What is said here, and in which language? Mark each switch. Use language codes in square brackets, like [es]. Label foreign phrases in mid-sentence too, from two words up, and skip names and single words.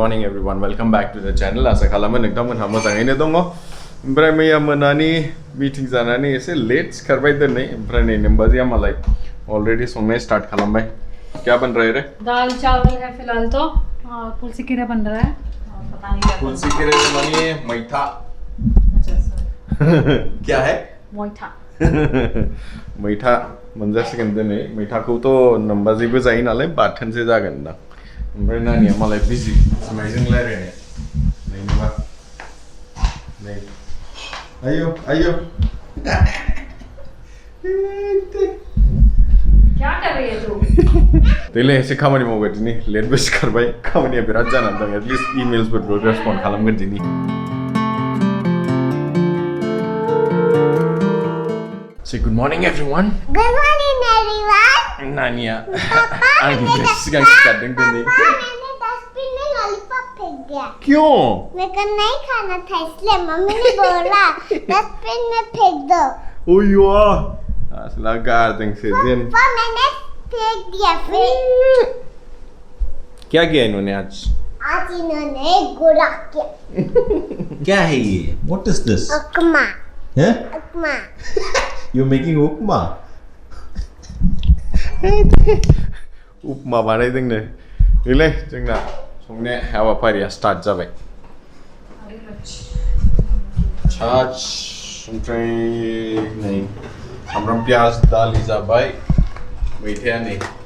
[en] morning everyone welcome back to the channel [brx] आशा खालामो नोंथांमोनहा मोजाङैनो दङ ओमफ्राय मैया मोनानि मीटिं जानानै एसे लेट सिखारबाय दिनै ओमफ्राय नै नोम्बाजिया मालाय अलरेडी संनाय स्टार्ट खालामबाय [hi] क्या बन रहा है रे दाल चावल है फिलहाल तो, और तुलसी कीरा बन रहा है, और पता नहीं क्या तुलसी कीरे माने मैथा क्या है मोइठा [brx] मैथा मोनजासिगोन दिनै मैथाखौथ' नोम्बाजिबो जायो नालाय बाथोनसो जागोन दा ओमफ्राय नानिया मालाय बिजि सिमाइजों रायलायनाय नैबा नै आयो आयो [hi] क्या कर रही है तू? [brx] देले एसे खामानि मावबाय दिनै लेटबो सिखारबाय खामानिया बिराद जानानै दं एटलिस्ट इमेल्सफोरबो रेसपन्ड खालामगोन दिनै [en] Say good morning everyone. Good morning, everyone. [brx] Nania. आंनि सिगां सिखारदों दिनै [hi] मैंने डस्टबिन में लॉलीपॉप फेंक दिया। क्यों? मेरे को नहीं खाना था इसलिए मम्मी ने बोला डस्टबिन में फेंक दो। Oh यार, असला गार्डन से दिन। वो मैंने फेंक दिया फिर। क्या किया इन्होंने आज? आज इन्होंने गोला किया। क्या है ये? [en] What is this? [hi] उपमा। हैं? उपमा। [en] You're making उपमा? [brx] उपमा बानायदोंनो। नैलै जोंना संनाय हाबाफारिया स्टार्ट जाबाय। छाछ ओमफ्राय नै सामब्राम पियाज दालि जाबाय मैथाया नै